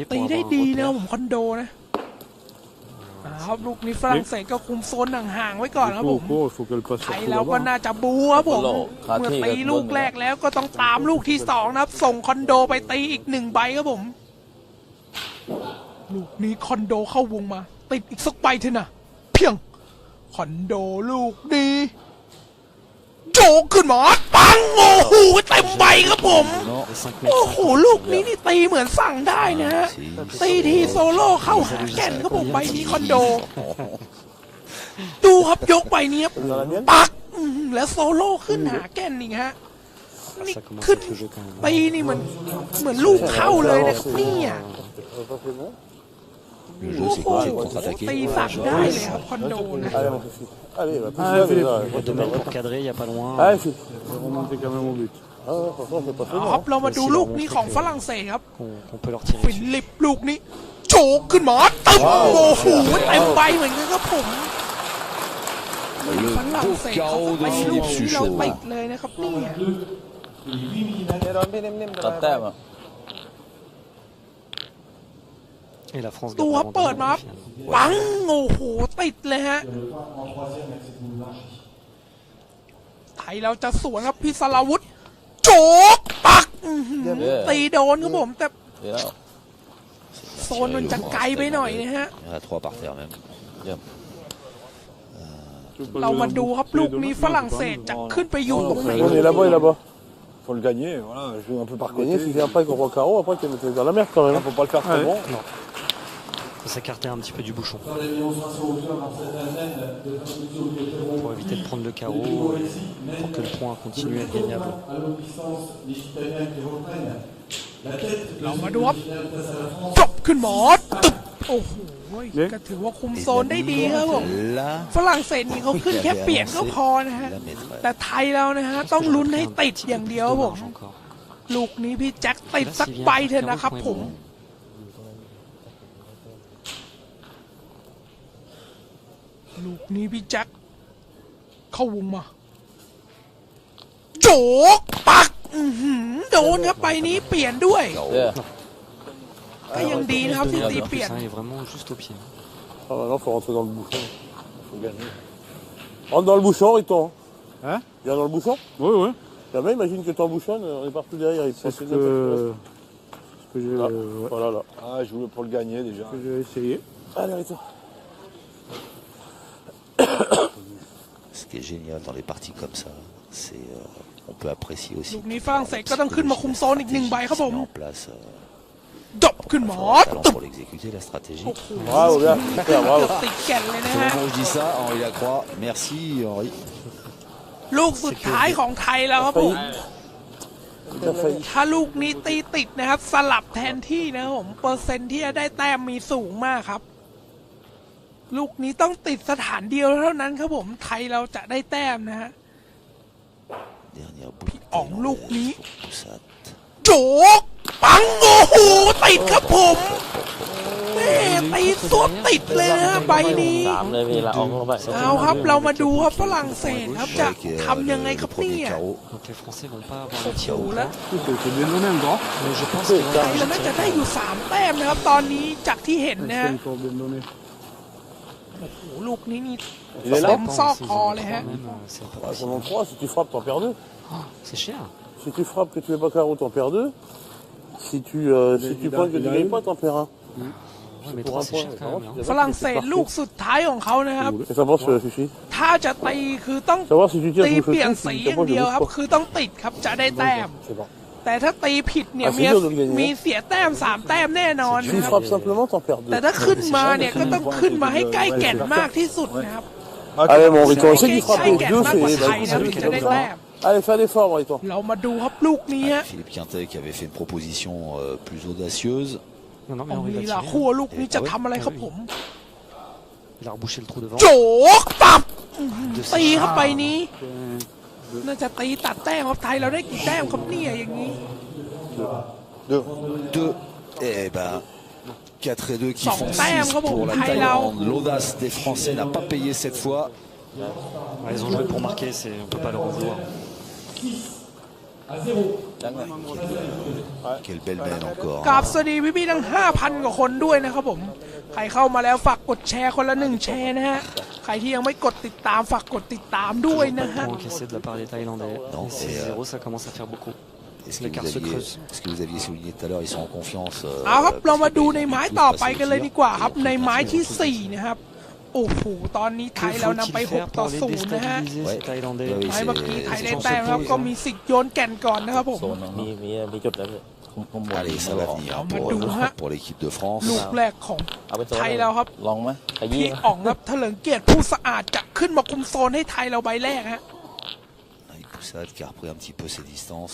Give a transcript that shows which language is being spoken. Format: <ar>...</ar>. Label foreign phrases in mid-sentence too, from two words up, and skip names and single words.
<th>ตี</th> <fr>pour</fr> <th>ได้</th> <fr>avoir</fr> <th>ดี</th> <fr>un</fr> <th>นะ</th> <fr>repère.</fr> <th>ผมคอนโดนะครับลูกนี้ฝรั่งเศสก็คุมโซนห่างๆไว้ก่อนครับผม</th> <fr>Court, il faut qu'elle passe</fr> <th>ไทย</th> <fr>surtout</fr> <th>แล้วก็</th> <fr>là-bas.</fr> <th>น่าจะบูครับผมเมื่อตีลูกแรกแล้วก็ต้องตามลูกที่สองนะครับส่งคอนโดไปตีอีก1 ใบครับผม ลูกนี้คอนโดเข้าวงมาติดอีกสักใบเถอะนะเพียงคอนโดลูกนี้โจกขึ้นมาปังโอ้โหเต็มใบครับผม โอ้โหลูกนี้นี่ตีเหมือนสั่งได้นะฮะตีทีโซโล่เข้าหาแก่นครับผมใบนี้คอนโดดูครับยกใบนี้ครับปักแล้วโซโล่ขึ้นหาแก่นนี่ฮะนี่</th> <fr>Ça commence</fr> <th>ขึ้น</th> <fr>à être le jeu quand même.</fr> <th>ตีนี่เหมือนลูกเข้าเลยนะครับเนี่ยโอ้โหตีสั่งได้เลยครับคอนโดนะ</th> <fr>Allez, mon petit. Allez, va Allez, plus Philippe. là. De mettre pour cadrer, il n'y a pas loin. Allez, Philippe. On va remonter quand même au but. Ah ouais, franchement, c'est pas</fr> <th>เอา</th> <fr>fait</fr> <th>ครับ</th> <fr>mal.</fr> <th>เรามาดูลูกนี้ของฝรั่งเศสครับ</th> <fr>Qu'on peut leur tirer</fr> <th>ฟิ</th> <fr>dessus.</fr> <th>ลิปลูกนี้โจกขึ้นมาตึ้งโอ้โหเต็มใบเหมือนกันครับผมฝรั่งเศสเขาไปลูกที่เราติดเลยนะครับเนี่ย ตัดแต้มอ่ะ</th> <fr>Et la France</fr> <th>ดู</th> <fr>gagne</fr> <th>ครับเปิด</th> <fr>l'avantage</fr> <th>มา</th> <fr>dans le final.</fr> <th>ปังโอ้โหติดเลยฮะไทยเราจะสวนครับพิศราวุธโจกปักตีโดนครับผมแต่ เดี๋ยว โซนมันจะไกลไปหน่อยนะฮะ</th> <fr>Il y en a 3 par terre même. Tu veux pas</fr> <th>เรา</th> <fr>jouer</fr> <th>มา</th> <fr>un</fr> <th>ดู</th> <fr>bon</fr> <th>ครับ</th> <fr>pied</fr> <th>ลูก</th> <fr>demain?</fr> <th>นี้</th> <fr>Non,</fr> <th>ฝรั่ง</th> <fr>c'est</fr> <th>เศ</th> <fr>pas</fr> <th>ส</th> <fr>mal.</fr> <th>จะขึ้นไปอยู่ตรงไหน</th> <fr>On est là-bas et là-bas. Faut le gagner, voilà, jouer un peu par Gagner, côté. si vient pas avec roi carreau, après tu vas mettre dans la mer quand même. Faut pas le faire trop Ouais. bon. Faut s'écarter un petit peu du bouchon. Pour éviter de prendre le carreau, pour que le point continue à être gagnable.</fr> <th>เรามาดูครับจบขึ้นหมอตึบโอ้โหก็ถือว่าคุมโซนได้ดีครับผม</th> <fr>Là,</fr> <th>ฝรั่งเศสนี่เขาขึ้นแค่เปลี่ยนก็พอนะฮะ</th> <fr>la maîtresse.</fr> <th>แต่ไทยเรานะฮะต้องลุ้นให้ติดอย่างเดียวครับผม</th> <fr>Dommage encore.</fr> <th>ลูกนี้พี่แจ็คติดสักใบเถอะนะครับผม ลูกนี้พี่แจ็คเข้าวงมาโจกปักโดนครับใบนี้เปลี่ยนด้วย ก็ยังดีนะครับที่ตี</th> <fr>En</fr> <th>เปลี่ยน</th> <fr>plus, hein, il est vraiment juste au pied. Ah, maintenant, faut rentrer dans le bouchon. Faut gagner. Rentre dans le bouchon, Riton. Hein? Viens dans le bouchon. Oui, oui. Jamais, imagine que t'embouchonnes, on est partout derrière. Il C'est passe ce une autre que j'ai place. Voilà, là. Ah, je voulais pour le gagner déjà. que j'ai essayé. Allez, Riton. Ce qui est génial dans les parties comme ça, c'est on peut apprécier aussi.</fr> <th>ลูกนี้ฝรั่งเศสก็ต้องขึ้นมาคุมโซนอีก1 ใบครับผม</th> <fr>En place,</fr> <th>ดบขึ้นหมอ</th> <fr>talent</fr> <th>ตึบ</th> <fr>pour l'exécuter, la stratégie. Bravo, bien. Super,</fr> <th>เกื</th> <fr>bravo.</fr> <th>อบติดแก่นเลยนะ</th> <fr>C'est</fr> <th>ฮะ</th> <fr>le moment où je dis ça, Henri Lacroix. Merci Henri.</fr> <th>ลูกสุดท้ายของไทยแล้วครับผม</th> <fr>T'as failli.</fr> <th>ถ้าลูกนี้ตีติดนะครับสลับแทนที่นะครับผมเปอร์เซ็นต์ที่จะได้แต้มมีสูงมากครับ ลูกนี้ต้องติดสถานเดียวเท่านั้นครับผมไทยเราจะได้แต้มนะฮะ</th> <fr>Dernière boucle.</fr> <th>อ๋องลูกนี้ Poussade. โจกปังโอ้โหติดครับผมแม่ตีสวดติดเลยนะใบนี้ 3เลยพี่ละอองลงไป เอาครับเรามาดูครับฝรั่งเศสครับจะ</th> <fr>Avec</fr> <th>ทำยังไงครับ</th> <fr>le</fr> <th>เนี่</th> <fr>premier</fr> <th>ย</th> <fr>carreau. Donc les Français vont pas avoir</fr> <th>โอ้</th> <fr>le</fr> <th>โห</th> <fr>tir au</fr> <th>แล้ว</th> <fr>C'est bien donné un grand. Mais je pense qu'ils vont</fr> <th>ไทยเราน่าจะได้อยู่3 แต้มนะครับตอนนี้จากที่เห็นนะ</th> <fr>C'est</fr> <th>ฮะ</th> <fr>encore bien donné.</fr> <th>โอ้โหลูกนี้นี่</th> <fr>Il est</fr> <th>เต็</th> <fr>là.</fr> <th>มซอกคอเลยฮะ</th> <fr>même, c'est pas Ah, possible. pendant 3, si tu frappes, t'en perds 2. C'est cher. Si tu frappes que tu fais pas carreau, t'en perds 2. Si tu pointes que tu gagnes pas, t'en perds 1. Ouais, mais 3 c'est cher quand même. Hein.</fr> <th>ฝรั่งเศสลูกสุดท้ายของเขานะครับ</th> <fr>Et savoir si Fifi.</fr> <th>ถ้าจะตีคือต้อง</th> <fr>Savoir si tu tires</fr> <th>ตี</th> <fr>sur</fr> <th>เปลี่ยน</th> <fr>le</fr> <th>สี</th> <fr>truc,</fr> <th>อย่างเดียวครับ คือต้องติดครับจะได้แต้ม</th> <fr>C'est bon.</fr> <th>แต่ถ้าตีผิดเนี่ย</th> <fr>อ่ะ c'est dur de le gagner.</fr> <th>มีเสียแต้ม3 แต้มแน่นอน</th> <fr>Tu</fr> <th>นะครับ</th> <fr>frappes simplement, t'en perds</fr> <th>แต่ 2. ถ้าขึ้นมาเนี่ยก็ต้องขึ้นมาให้ใกล้แก่นมากที่สุดนะครับ</th> <fr>Allez, mon Riton, essaie</fr> <th>ใก</th> <fr>d'y</fr> <th>ล้</th> <fr>frapper.</fr> <th>แก่น</th> <fr>Deux,</fr> <th>มากกว่า</th> <fr>c'est.</fr> <th>ไทยนะถึงจะได้แต้ม</th> <fr>Allez, fais un effort, mon Riton.</fr> <th>เรามาดูครับลูกนี้ฮะ</th> <fr>Philippe Quintet qui avait fait une proposition plus audacieuse. Non, non, mais</fr> <th>เอา Henri ลี</th> <fr>va</fr> <th>ลา</th> <fr>tirer.</fr> <th>คู่ลูกนี้จะทำอะไรครับผม</th> <fr>Il a rebouché le trou devant.</fr> <th>โจกปับตีเข้าไปนี้ น่าจะตีตัดแต้มครับไทยเราได้กี่แต้มครับเนี่ยอย่างนี้</th> <fr>2. Et ben 4 et 2 qui font 6 pour la Thaïlande. Thaïlande. L'audace des Français n'a pas payé cette fois. Ouais, ils ont joué pour marquer, on ne peut pas leur en vouloir. Quelle belle mène encore.</fr> <th>กราบสวัสดีพี่ๆทั้ง 5,000 กว่าคนด้วยนะครับผม ใครเข้ามาแล้วฝากกดแชร์คนละ1 แชร์นะฮะ ใครที่ยังไม่กดติดตามฝากกดติดตามด้วยนะฮะ</th> <fr>Point encaissé de la part des Thaïlandais. Non, Et 6-0, ça commence à faire beaucoup. L'écart se creuse. Ce que vous aviez souligné tout à l'heure, ils sont en confiance.</fr> <th>เอาครับเรามาดูในไม้ต่อไปกันเลยดีกว่าครับในไม้ที่ 4 นะครับ โอ้โหตอนนี้ไทย</th> <fr>Que</fr> <th>เรานำ</th> <fr>faut-il</fr> <th>ไป</th> <fr>faire pour les</fr> <th>6-0 นะฮะ</th> <fr>déstabiliser ces Thaïlandais?</fr> <th>ไม้เมื่อกี้ไทยได้แต้มครับก็มีสิทธิ์โยนแก่นก่อนนะครับผม มีจุดแล้วพี่</th> <fr>Allez, ça va venir pour l'équipe de France.</fr> <th>ลูกแรกของ เอาไปโซน ไทยเราครับ ลองไหมขยี้ พี่ ไหม อ๋องครับเถลิงเกียรติผู้สะอาดจะขึ้นมาคุมโซนให้ไทยเราใบแรกฮะ</th> <fr>Avec Poussade qui a repris un petit peu ses distances.</fr>